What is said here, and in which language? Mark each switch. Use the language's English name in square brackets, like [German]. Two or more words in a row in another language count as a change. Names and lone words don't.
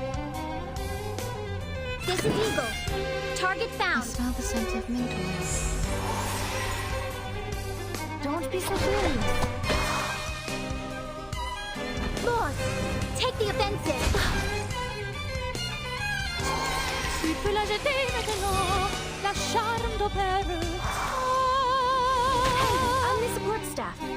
[English] This is Eagle. Target I found. smell the scent of mint oil. Don't be so furious. Boss, take the offensive. [French] Tu peux la jeter maintenant, [Italian] lasciando per [English] I'm the support staff.